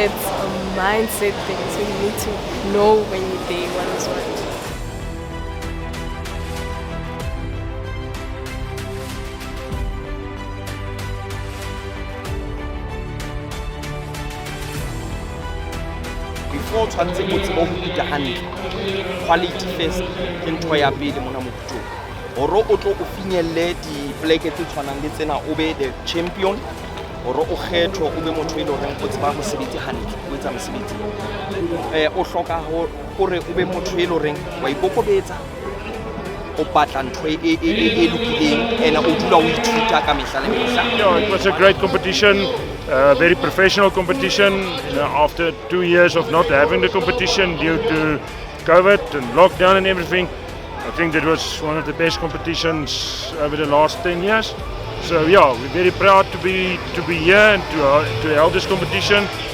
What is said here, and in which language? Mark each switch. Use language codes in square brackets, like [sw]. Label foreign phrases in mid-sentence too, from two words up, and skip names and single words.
[en] It's a mindset thing, so you need to know when you're there what is what. [st] Before o tshwanetse o tsebe ho ita hantle, [en] quality first [st] ke ntho ya pele mona moputong. Hore o tlo o finyelle dipoleke tse tshwanang le tsena o be [en] the champion, [st] hore o kgethwe o be motho e leng hore o tseba mosebetsi hantle, o etsa mosebetsi. O hloka hore o be motho e leng hore wa ikokobetsa, o batla ntho e lokileng ena o dula o ithuta ka mehla le mehla. [en] Yeah, it was a great competition. Very professional competition. After 2 years of not having the competition due to COVID and lockdown and everything, I think that was one of the best competitions over the last 10 years. So yeah, we're very proud to be here and to hold this competition.